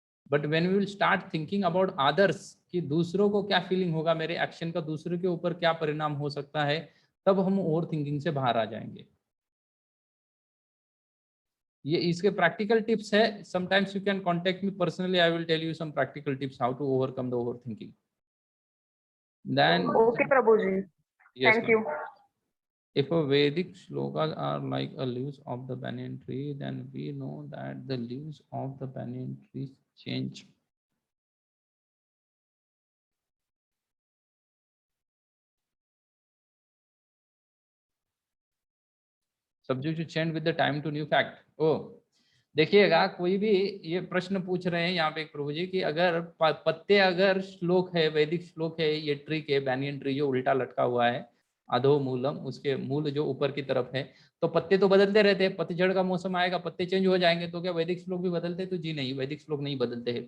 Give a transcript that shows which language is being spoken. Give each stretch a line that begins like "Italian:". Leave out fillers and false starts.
English: but when we will start thinking about others,
Hindi: कि दूसरों को क्या फीलिंग होगा, मेरे एक्शन का दूसरे के ऊपर क्या परिणाम हो सकता है, तब हम ओवर थिंकिंग से बाहर आ जाएंगे। ये इसके प्रैक्टिकल टिप्स है,
English: Sometimes you can contact me personally, I will tell you some practical tips how to overcome the overthinking. Then
Hindi: okay Prabhu ji,
English: yes thank you. if a Vedic shlokas are like a leaves of the banyan tree, then we know that the leaves of the banyan tree change. Subject to change with the time to new fact.
Hindi: Oh, देखिएगा कोई भी ये प्रश्न पूछ रहे हैं यहाँ पे एक प्रभु जी कि अगर पत्ते, अगर श्लोक है, वैदिक श्लोक है, ये ट्री के बैनियन ट्री जो उल्टा लटका हुआ है, अधो मूलम, उसके मूल जो ऊपर की तरफ है, तो पत्ते तो बदलते रहते हैं, पतझड़ का मौसम आएगा पत्ते चेंज हो जाएंगे, तो क्या वैदिक श्लोक भी बदलते हैं? तो जी नहीं, वैदिक श्लोक नहीं बदलते हैं।